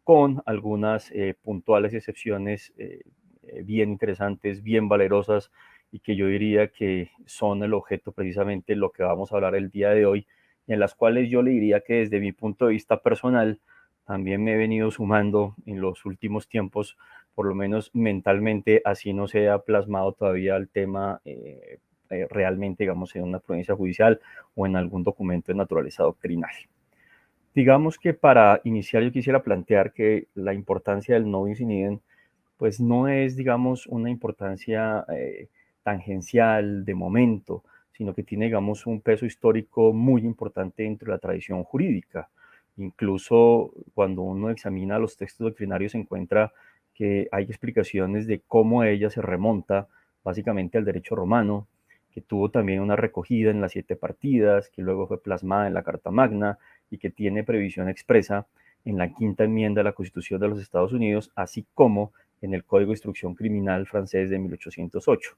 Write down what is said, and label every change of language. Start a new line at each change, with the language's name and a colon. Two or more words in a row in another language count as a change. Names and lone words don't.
Spanish: con algunas puntuales excepciones bien interesantes, bien valerosas, y que yo diría que son el objeto precisamente de lo que vamos a hablar el día de hoy, y en las cuales yo le diría que desde mi punto de vista personal también me he venido sumando en los últimos tiempos, por lo menos mentalmente, así no se ha plasmado todavía el tema realmente, digamos, en una provincia judicial o en algún documento de naturaleza doctrinal. Digamos que para iniciar yo quisiera plantear que la importancia del
Latin: no bis in idem
Spanish: pues no es, digamos, una importancia tangencial de momento, sino que tiene, digamos, un peso histórico muy importante dentro de la tradición jurídica. Incluso cuando uno examina los textos doctrinarios se encuentra que hay explicaciones de cómo ella se remonta básicamente al derecho romano, que tuvo también una recogida en las 7 partidas, que luego fue plasmada en la Carta Magna y que tiene previsión expresa en la 5ª enmienda de la Constitución de los Estados Unidos, así como en el Código de Instrucción Criminal francés de 1808.